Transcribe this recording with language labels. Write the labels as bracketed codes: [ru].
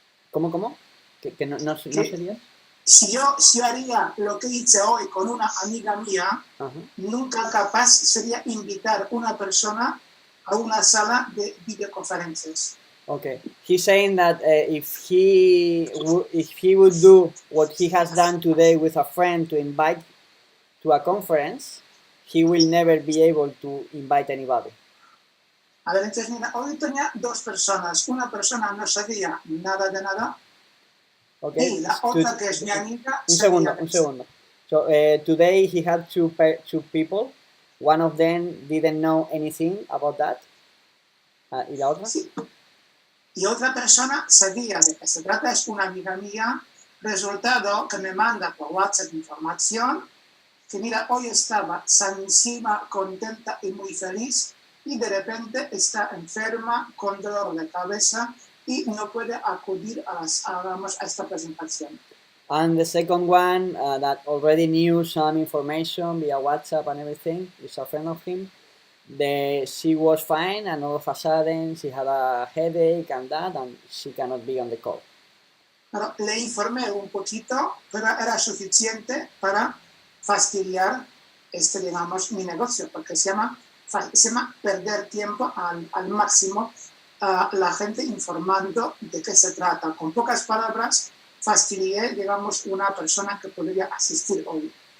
[es] ¿Cómo? ¿Que no sería? Si yo haría lo que hice hoy con una amiga mía, nunca capaz sería invitar una persona a una sala de videoconferencias. [en] Okay, he's saying that if he would do what he has done today with a friend to invite to a conference, he will never be able to invite anybody. [es] A ver, entonces mira, hoy tenía 2 personas. Una persona no sabía nada de nada. [en] Okay. [es] Y la otra, que es mi amiga... Un segundo. [en] So today he had two people. One of them didn't know anything about that. [es] ¿Y la otra? Sí. Y otra persona sabía de qué se trata, es una amiga mía. Resultado que me manda por WhatsApp información que mira, hoy estaba sanísima, contenta y muy feliz y de repente está enferma con dolor de cabeza y no puede acudir a esta presentación. [en] And the second one that already knew some information via WhatsApp and everything, is a friend of him. She was fine, and all of a sudden she had a headache and that, and she cannot be on the call. [es] Pero le informé un poquito, pero era suficiente para fastidiar digamos, mi negocio, porque se llama perder tiempo al máximo a la gente informando de qué se trata. Con pocas palabras, fastidié, digamos, una persona que podría asistir hoy.